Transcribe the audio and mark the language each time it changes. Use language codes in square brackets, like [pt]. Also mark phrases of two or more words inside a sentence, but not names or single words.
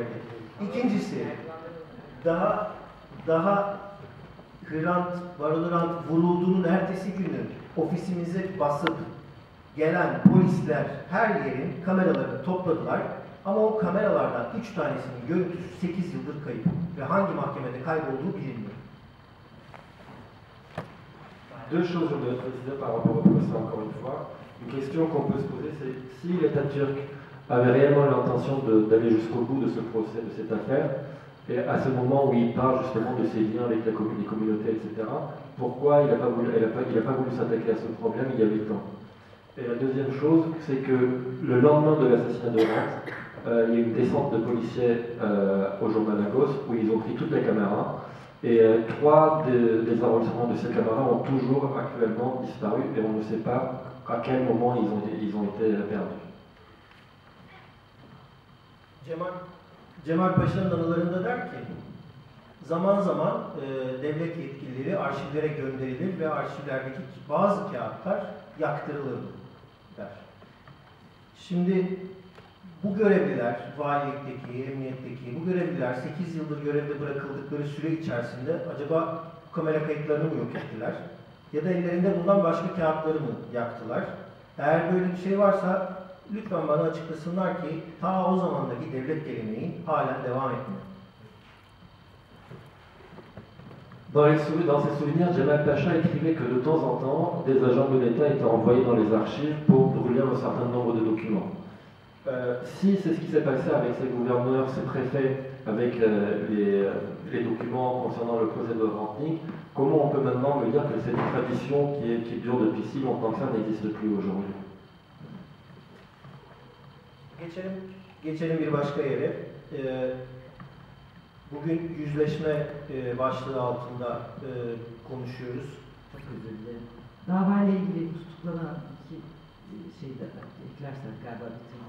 [tr] İkincisi daha Hrant, Varolurant vurulduğunun ertesi günü ofisimize basıp gelen polisler her yerin kameralarını topladılar. Ama o kameralardan 3 tanesinin görüntüsü 8 yıldır kayıp ve hangi mahkemede kaybolduğu bilinmiyor. [fr] Deux choses je voudrais préciser par rapport au procès encore une fois. Une question qu'on peut se poser, c'est si l'État turc avait réellement l'intention d'aller jusqu'au bout de ce procès, de cette affaire, et à ce moment où il parle justement de ses liens avec les communautés, etc., pourquoi il n'a pas voulu s'attaquer à ce problème il y a 8 ans. Et la deuxième chose, c'est que le lendemain de l'assassinat de Hrant, il y a eu une descente de policiers au journal Lagos où ils ont pris toutes les caméras et 3 des enregistrements de ces caméras ont toujours actuellement disparu et on ne sait pas à quel moment ils ont été perdus. [tr] Cemal Paşa'nın anılarında der ki, zaman zaman devlet yetkilileri arşivlere gönderilir ve arşivlerdeki bazı kağıtlar yaktırılır der. Şimdi bu görevliler, valilikteki, emniyetteki, bu görevliler 8 yıldır görevde bırakıldıkları süre içerisinde acaba kamera kayıtlarını mı yok ettiler? Ya da ellerinde bulunan başka kağıtları mı yaktılar? Eğer böyle bir şey varsa lütfen bana açıklasınlar ki ta o zamandaki devlet geleneği halen devam etmiyor. [fr] Dans ses souvenirs, Cemal Pacha écrivait que de temps en temps, des agents de l'État étaient envoyés dans les archives pour brûler un certain nombre de documents. Si c'est ce qui s'est passé avec ces gouverneurs, ces préfets, avec les documents concernant le procès de Hrantnik, comment on peut maintenant me dire que c'est une tradition qui dure depuis si longtemps que ça n'existe plus aujourd'hui? [tr] Geçelim bir başka yere. Bugün yüzleşme başlığı altında konuşuyoruz. Çok özür dilerim. Davayla ilgili tutuklanan iki şeyi de eklersek galiba bitirmem.